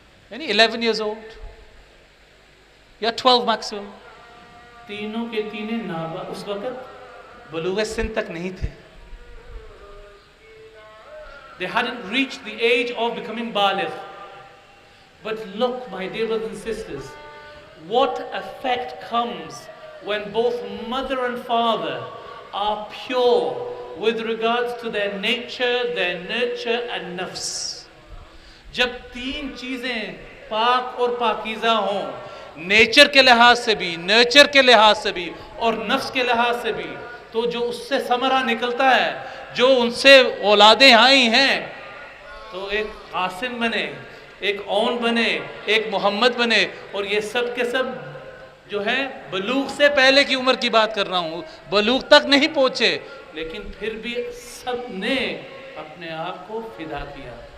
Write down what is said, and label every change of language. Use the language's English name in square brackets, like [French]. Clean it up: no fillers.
[Urdu] یعنی [English] 11 years old [Urdu] یا 12 maximum. تینوں کے تینے نابالغ، اس وقت بلوغ سن تک نہیں تھے۔ [English] They hadn't reached the age of becoming baligh. But look, my dear brothers and sisters, what effect comes when both mother and father are pure with regards to their nature, their nurture and nafs. [Urdu] جب 3 چیزیں پاک اور پاکیزہ ہوں، nature کے لحاظ سے بھی، نرچر کے لحاظ سے بھی اور نفس کے لحاظ سے بھی، تو جو اس سے ثمرہ نکلتا ہے، جو ان سے اولادیں آئی ہیں، تو ایک قاسم بنے، ایک اون بنے، ایک محمد بنے، اور یہ سب کے سب جو ہے بلوغ سے پہلے کی عمر کی بات کر رہا ہوں، بلوغ تک نہیں پہنچے، لیکن پھر بھی سب نے اپنے آپ کو فدا کیا۔